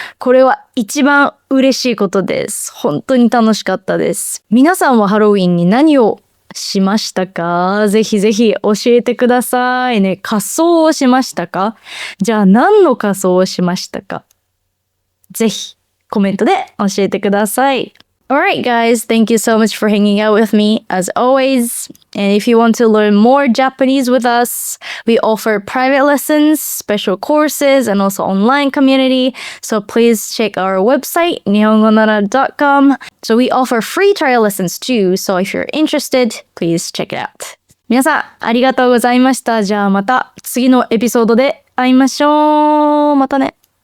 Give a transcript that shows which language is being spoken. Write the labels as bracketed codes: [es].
[ja] これは一番嬉しいことです。本当に楽しかったです。皆さんはハロウィンに何をしましたか？ぜひぜひ教えてくださいね。仮装をしましたか？じゃあ何の仮装をしましたか？ぜひコメントで教えてください。 [en] Alright guys, thank you so much for hanging out with me as always. And if you want to learn more Japanese with us, we offer private lessons, special courses, and also online community. So please check our website, nihongonara.com. So we offer free trial lessons too. So if you're interested, please check it out. [ja] 皆さん、ありがとうございました。じゃあまた次のエピソードで会いましょう。またね。